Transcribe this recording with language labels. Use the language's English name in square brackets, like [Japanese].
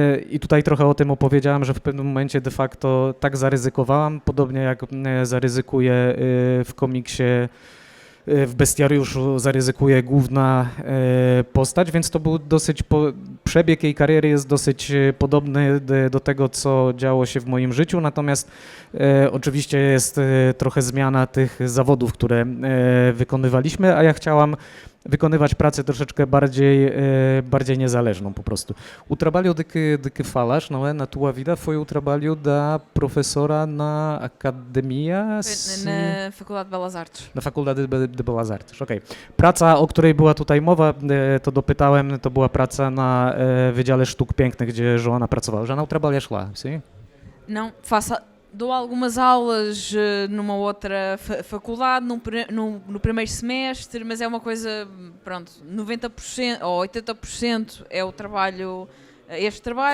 [Polish] i tutaj trochę o tym opowiedziałam, że w pewnym momencie de facto tak zaryzykowałam, podobnie jak zaryzykuję w komiksie, w bestiariuszu zaryzykuje główna postać, więc to był dosyć, przebieg jej kariery jest dosyć podobny do tego, co działo się w moim życiu, natomiast oczywiście jest trochę zmiana tych zawodów, które wykonywaliśmy, a ja chciałam wykonywać pracę troszeczkę bardziej niezależną po prostu. [Portuguese] O trabalho de que falas, não é? Na tua vida foi o trabalho da professora na academia? Na Faculdade de Belas Artes. Na Faculdade de Belas Artes, okej. [Polish] Praca, o której była tutaj mowa, to dopytałem, to była praca na Wydziale Sztuk Pięknych, gdzie Joana pracowała. [Portuguese] Já não trabalhas lá, sim? Não, dou algumas aulas numa outra faculdade, no primeiro semestre, mas é uma coisa, pronto, 90% ou 80% é o trabalho, este trabalho,